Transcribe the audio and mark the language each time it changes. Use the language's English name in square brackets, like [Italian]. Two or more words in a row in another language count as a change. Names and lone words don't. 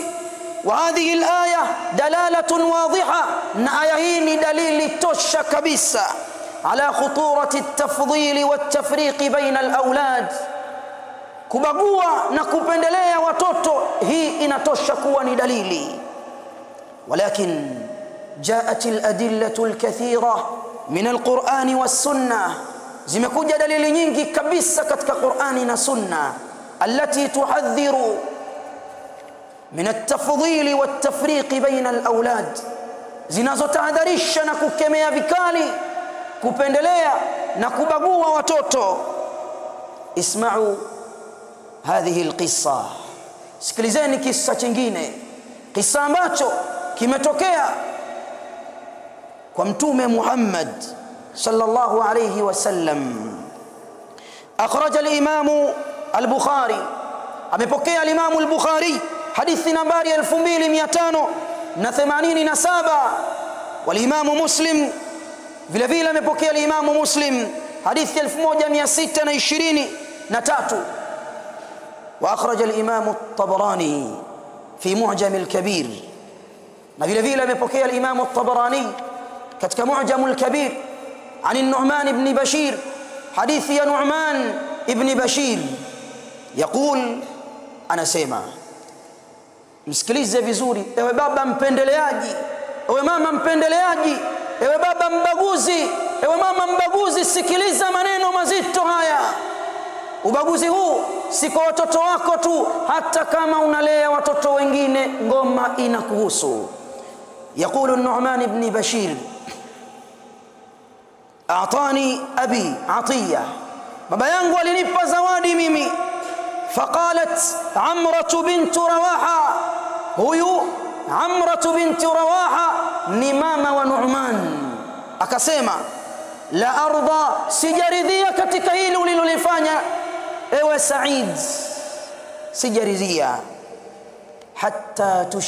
[Arabic] وهذه الآية دلالة واضحة, [Swahili] na aya hii ni dalili tosha kabisa [Arabic] على خطورة التفضيل والتفريق بين الأولاد, [Swahili] kubagua na kupendelea watoto, hii inatosha kuwa ni dalili. [Arabic] ولكن جاءت الأدلة الكثيرة من القرآن والسنة, [Swahili] zimekuja dalili nyingi kabisa katika Qur'ani na Sunna [Arabic] التي تحذر من التفضيل والتفريق بين الأولاد, [Swahili] zinazotahadharisha na kukemea vikali kupendelea na kubagua watoto. [Arabic] اسمعوا هذه القصة, [Swahili] sikilizeni kisa kingine, kisa ambacho kimetokea kwa Mtume Muhammad [Arabic] صلى الله عليه وسلم. أخرج الإمام البخاري, [Swahili] amepokea al-Imam al-Bukhari hadithi nambari 2587, wal-Imam Muslim vile vile amepokea al-Imam Muslim hadithi 1623. [Arabic] وأخرج الإمام الطبراني في معجم الكبير, [Swahili] na vile vile amepokea al-Imam at-Tabarani katika Mu'jam al-Kabir an an-Nu'man ibn Bashir, hadithi ya Nu'man ibn Bashir يقول, anasema, msikilize vizuri ewe baba mpendeleaji, ewe mama mpendeleaji, ewe baba mbaguzi, ewe mama mbaguzi, sikiliza maneno mazito haya. Ubaguzi huu si kwa watoto wako tu, hata kama unalea watoto wengine ngoma inakuhusu. [Arabic] يقول النعمان بن بشير, أعطاني أبي عطية, [Swahili] baba yangu alinipa zawadi mimi. [Arabic] فقالت عمرة بنت رواحة, [Swahili] huyu Amratu binti Rawaha ni mama wa Nu'man, akasema, [Arabic] لا أرضى, [Swahili] sijaridhia katika hili ulilolifanya ewe Said, sijaridhia, hatta